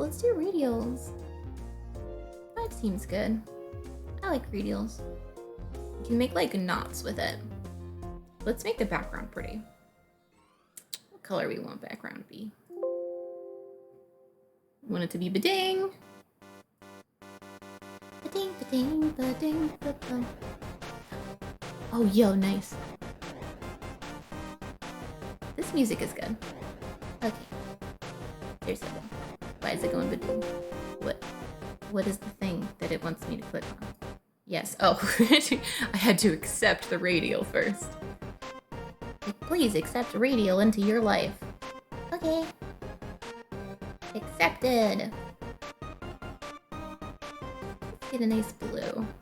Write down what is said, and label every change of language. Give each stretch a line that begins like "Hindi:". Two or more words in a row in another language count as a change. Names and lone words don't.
English: Let's do radials. That seems good. I like radials. You can make like knots with it. Let's make the background pretty. What color we want background to be? Want it to be ba-ding. Ba-ding, ba-ding, ba-ding, ba-ding. Oh, yo, nice. This music is good. Okay. Here's that one. Why is it going ba-ding? What is the thing that it wants me to click on? Yes. Oh, I had to accept the radial first. Like, please accept radial into your life. Okay. Accepted. Let's get a nice blue.